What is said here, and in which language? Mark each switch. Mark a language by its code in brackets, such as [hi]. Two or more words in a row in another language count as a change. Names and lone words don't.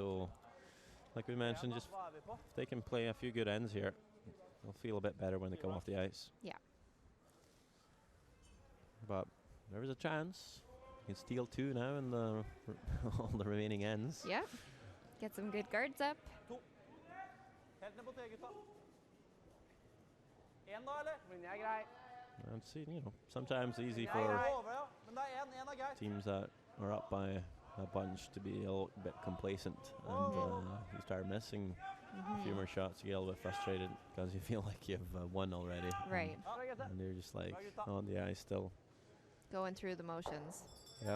[en] So, like we mentioned, just if they can play a few good ends here, they'll feel a bit better when they come off the ice. Yeah. But there is a chance. You can steal 2 now in the all the remaining ends. Yeah. Get some good guards up. [no] Helt ned på 3, gutta. En da, eller? Linje er grei. [en] And see, sometimes easy [no] Ja, [en] for [no] over, ja. Men det er en er greit. [en] teams that are up by a bunch to be a little bit complacent, and you start missing a few more shots, you get a little bit frustrated because you feel like you've won already. Right. And you're just like on the ice still. Going through the motions. Yeah.